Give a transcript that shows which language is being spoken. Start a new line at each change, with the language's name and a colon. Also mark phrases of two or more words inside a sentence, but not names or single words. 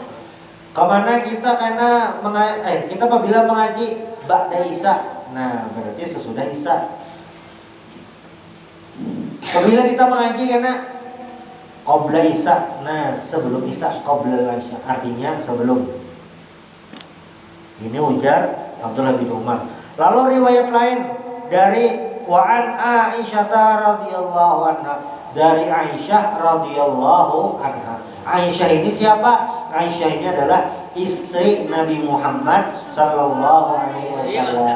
Indonesian: Kemana kita karena kita apabila mengaji
Arabic: بعد العشاء,
Indonesian: nah berarti sesudah isya. Apabila kita mengaji karena
Arabic: قبل العشاء,
Indonesian: nah sebelum isya,
Arabic: قبل العشاء
Indonesian: artinya sebelum. Ini ujar Abdullah bin Umar. Lalu riwayat lain dari
Arabic: وعن عائشة رضي الله عنها,
Indonesian: dari Aisyah
Arabic: رضي الله عنها.
Indonesian: Aisyah ini siapa? Aisyah ini adalah istri Nabi Muhammad
Arabic: صلى الله عليه وسلم.